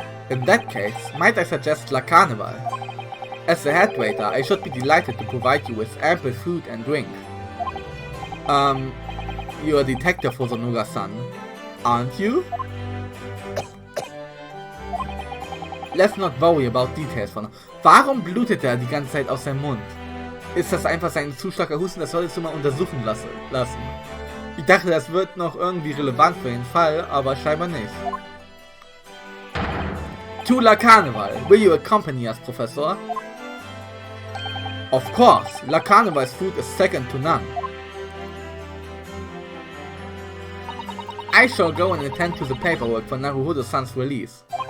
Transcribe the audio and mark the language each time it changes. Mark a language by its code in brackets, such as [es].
[en] In that case, might I suggest La Carnival? As the head waiter, I should be delighted to provide you with ample food and drink. You're a detective, Hosonoga-san, aren't you? Let's not worry about details von... [de] Warum blutet er die ganze Zeit aus seinem Mund? Ist das einfach sein zu starker Husten? Das solltest du mal untersuchen lassen. Ich dachte, das wird noch irgendwie relevant für den Fall, aber scheinbar nicht. [en] To La Carnival, will you accompany us, Professor? Of course, La Carnival's food is second to none. I shall go and attend to the paperwork for Naruhodo-san's release.